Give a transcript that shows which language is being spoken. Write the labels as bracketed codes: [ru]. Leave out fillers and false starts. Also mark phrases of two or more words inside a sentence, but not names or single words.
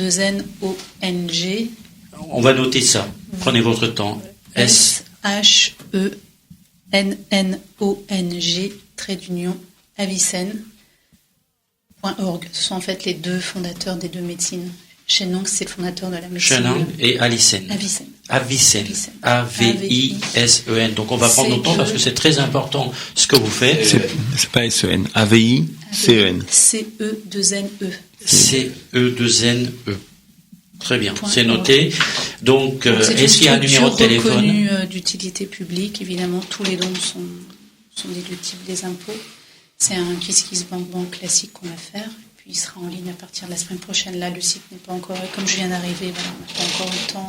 [fr] On va noter ça. Prenez votre temps. SHE NNONG, Avicenne.org. Ce sont en fait les deux fondateurs des deux médecines. Shenong, c'est le fondateur de la médecine. Shenong et Avicenne. Avicenne. A-V-I-S-E-N. Donc on va prendre notre temps parce que c'est très important ce que vous faites. C'est pas S-E-N. A-V-I-C-E-N. C-E-2-N-E. C-E-2-N-E. Très bien, c'est noté. Donc est-ce qu'il y a un numéro de téléphone? Reconnu d'utilité publique, évidemment, tous les dons sont déductibles des impôts. C'est un KissKissBankBank classique qu'on va faire, puis il sera en ligne à partir de la semaine prochaine. Là, le site n'est pas encore, comme je viens d'arriver, voilà, on n'a pas encore eu le temps.